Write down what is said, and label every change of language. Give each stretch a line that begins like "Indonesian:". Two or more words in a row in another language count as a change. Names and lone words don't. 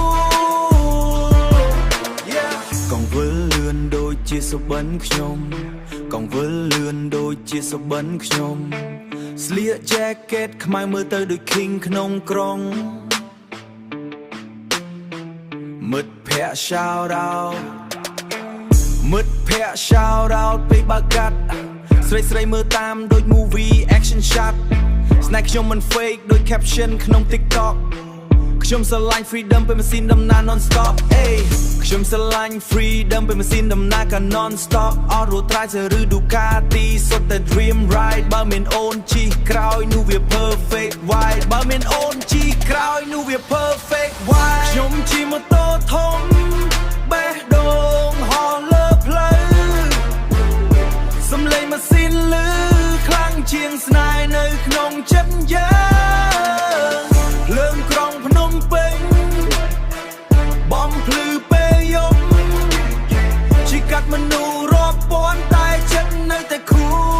Khmer: កងវិលលឿនដូចជាសុបិនខ្ញុំកងវិលលឿនដូចជាសុបិនខ្ញុំស្លៀក jacket ខ្មៅមើលទៅដូច king ក្នុងក្រុងមិត្តភក្តិ
English: shout out
Khmer: មិត្តភ ក្តិ
English: shout out
Khmer: ពេលបើកាត់ស្រីមើលតាមដូច
English: movie action shot
Khmer: ស្នេហ៍ខ្ញុំមិន fake ដូច caption ក្នុង TikTok ខ្ញុំស្រឡាញ់ freedom ពេលម៉ាស៊ីនដំ ណើរ
English: non stop
Khmer: ខ្ញុំស្រឡាញ់ freedom ពេលម៉ាស៊ីនដំណើរក៏
English: non stop
Khmer: អត់រួចត្រាយឬ Ducati សុទ្ធតែ dream ride បើមានអូនជិះក្រោយនោះវា
English: perfect vibe
Khmer: បើមានអូនជិះក្រោយនោះវា
English: perfect vibe
Khmer: ខ្ញុំជិះម៉ូតូធំបេះដូងហោះលើផ្លូវសំឡេងម៉ាស៊ីនឮខ្លាំងជាងស្នេហ៍នៅក្នុងចិត្តយើងភ្លើងក្រុងភ្នំពេញបំភ្លឺពេលយប់ជីកាត់មនុស្សរាប់ពាន់តែចិត្តនៅតែខួ